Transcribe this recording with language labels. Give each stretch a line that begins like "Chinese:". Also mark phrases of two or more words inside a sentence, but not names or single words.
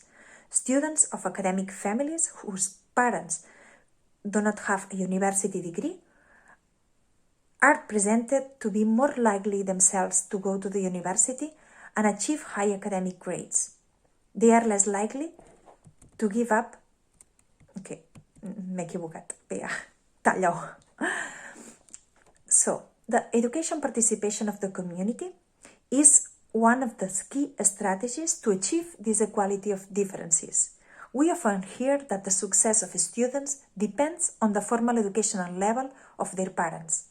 English: Students of academic families whose parents do not have a university degree are presented to be more likely themselves to go to the university and achieve high academic grades. They are less likely to give up.
Catalan: Okay, m'he equivocat. Vinga, talla-ho.
English: So, the education participation of the community is one of the key strategies to achieve this equality of differences. We often hear that the success of students depends on the formal educational level of their parents.